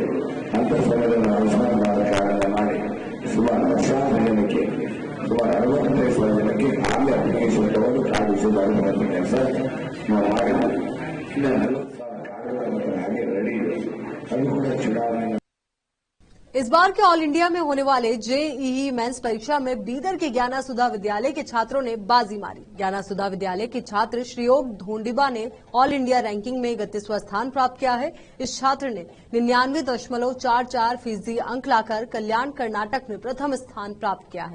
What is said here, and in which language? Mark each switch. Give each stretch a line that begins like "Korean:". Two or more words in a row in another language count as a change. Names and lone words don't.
Kannada: ಅಂಥ ಸಮಯದಲ್ಲಿ ಆಯುಷ್ಮಾನ್ ಕಾರ್ಡ್ ಮಾಡಿ ಸುಮಾರು ಲಕ್ಷಾಂತರ ಜನಕ್ಕೆ, ಸುಮಾರು 65,000 ಜನಕ್ಕೆ ಆಗಲೇ ಅಪ್ಲಿಕೇಶನ್ ತಗೊಂಡು ಕಾರ್ಡ್ ಇಶ್ಯೂ ಮಾಡುವಂಥ ಕೆಲಸ ನಾವು ಮಾಡಿದ್ವಿ. ಇನ್ನು 40,000 ಕಾರ್ಡ್ಗಳು ಹಾಗೆ ರೆಡಿ ಇದೆ. ಅದು ಕೂಡ ಚುನಾವಣೆ।
Hindi: इस बार के
English: all India
Hindi: में होने वाले जेईई मेंस परीक्षा में बीदर के ज्ञाना सुधा विद्यालय के छात्रों ने बाजी मारी। ज्ञाना सुधा विद्यालय के छात्र श्रीयोग धोंडिबा ने
English: all India ranking
Hindi: में 31वां स्थान प्राप्त किया है। इस छात्र ने 99.44% अंक लाकर कल्याण कर्नाटक में प्रथम स्थान प्राप्त किया है।